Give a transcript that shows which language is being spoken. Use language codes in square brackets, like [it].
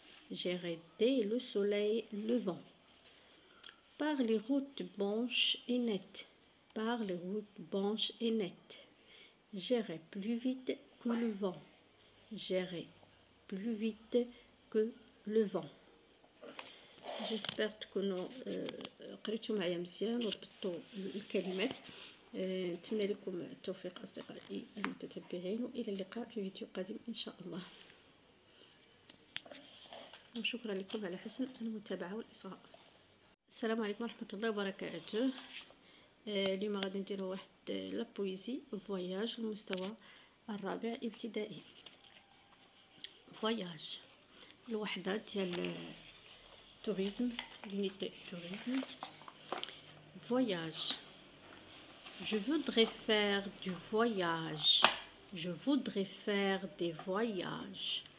[fr] J'irai dès le soleil levant. Par les routes blanches et nettes. Par les routes blanches et nettes. J'irai plus vite que le vent. J'irai plus vite que le vent. [ar] جسبرت تكونوا قريتوا معايا مزيان وربطوا الكلمات. نتمنى لكم التوفيق أصدقائي المتتبعين، وإلى اللقاء في فيديو قادم إن شاء الله. وشكرا لكم على حسن المتابعة والإصغاء. السلام عليكم ورحمة الله وبركاته. اليوم غادي نديرو واحد [fr] لابويزي فواياج [ar] في المستوى الرابع ابتدائي. فواياج الوحدة ديال [fr] tourisme, l'unité tourisme. Voyage. Je voudrais faire du voyage. Je voudrais faire des voyages.